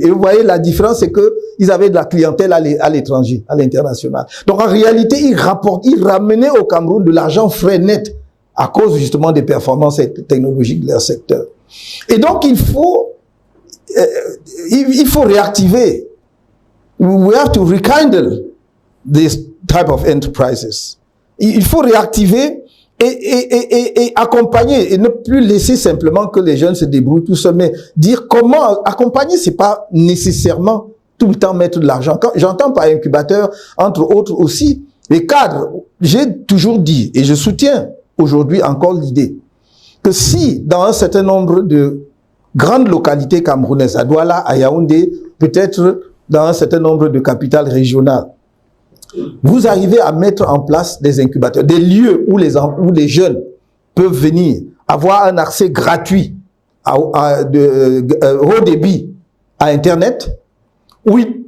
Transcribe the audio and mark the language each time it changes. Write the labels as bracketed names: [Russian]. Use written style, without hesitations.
[French] Et vous voyez, la différence, c'est que ils avaient de la clientèle à l'étranger, à l'international. Donc, en réalité, ils ramenaient au Cameroun de l'argent frais net à cause, justement, des performances technologiques de leur secteur. Et donc, il faut réactiver. [English] We have to rekindle this type of enterprises. [French] Il faut réactiver et accompagner et ne plus laisser simplement que les jeunes se débrouillent tout seuls, mais dire comment accompagner, c'est pas nécessairement tout le temps mettre de l'argent. Quand j'entends par incubateur, entre autres aussi, les cadres, j'ai toujours dit, et je soutiens aujourd'hui encore l'idée, que si dans un certain nombre de grandes localités camerounaises, à Douala, à Yaoundé, peut-être dans un certain nombre de capitales régionales, vous arrivez à mettre en place des incubateurs, des lieux où les jeunes peuvent venir, avoir un accès gratuit au débit à Internet, où